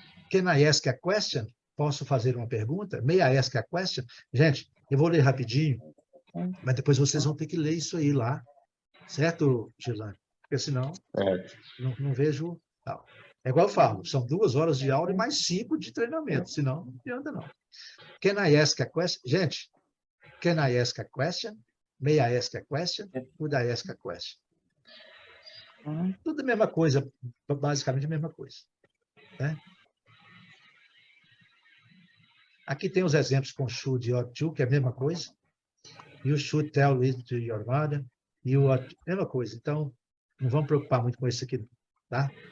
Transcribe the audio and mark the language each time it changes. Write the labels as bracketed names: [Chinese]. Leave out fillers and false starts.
[English] Can I ask a question? [Portuguese] Posso fazer uma pergunta? [English] May I ask a question? [Portuguese] Gente, eu vou ler rapidinho, mas depois vocês vão ter que ler isso aí lá, certo, Gilane? Porque senão não vejo... Não. É igual eu falo, são 2 horas de aula e mais 5 de treinamento, senão não adianta não. [English] Can I ask a question? Gente, can I ask a question? May I ask a question? Could I ask a question? [Portuguese] Tudo a mesma coisa, basicamente a mesma coisa. Né? Aqui tem os exemplos com should e ought to, que é a mesma coisa. [English] You should tell it to your mother. You ought to, [Portuguese] mesma coisa. Então, não vamos preocupar muito com isso aqui, tá?